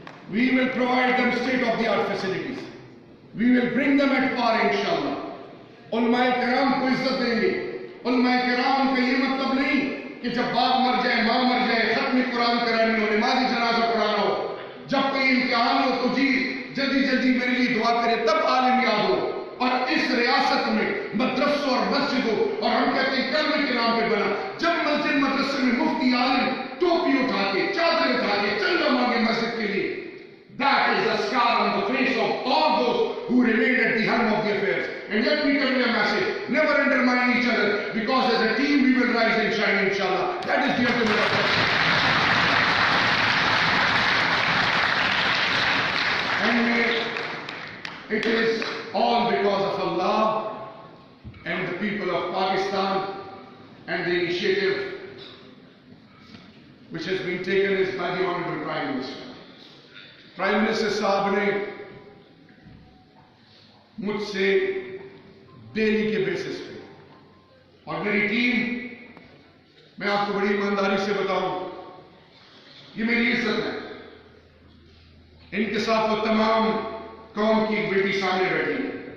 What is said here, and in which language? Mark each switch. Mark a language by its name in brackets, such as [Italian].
[English] We will provide them state-of-the-art facilities. We will bring them at par inshallah. [Urdu] علماء کرام کو عزت دیں گے. علماء کرام کا یہ مطلب نہیں کہ جب باپ مر جائے, ماں مر جائے, ختم قرآن کرانی ہو, نماز جنازہ پڑھانا ہو, جب کوئی امتحان ہو تو جی جلدی جلدی میرے لیے دعا کرے تب عالم یاد ہو. اور اس ریاست میں مدرسوں اور مسجدوں, اور ہم کہتے ہیں کلمے کے نام پہ بنا, جب مسجد مدرسے میں مفتی عالم ٹوپی اٹھا کے, چادر اٹھا کے چندہ مانگے مسجد کے لیے, [English] that is a scar on the face of all those who remained at the helm of the affairs. And let me tell you a message, never undermine each other, because as a team we will rise and shine inshallah. That is the ultimate objective. And it is all because of Allah and the people of Pakistan, and the initiative which has been taken is by the Honorable Prime Minister. [Urdu] Prime minister صاحب نے مجھ سے daily کے basis پہ, اور میری team, میں آپ کو بڑی ایمانداری سے بتاؤں یہ میری عزت ہے, ان کے ساتھ وہ تمام قوم کی بیٹی سامنے بیٹھی ہے,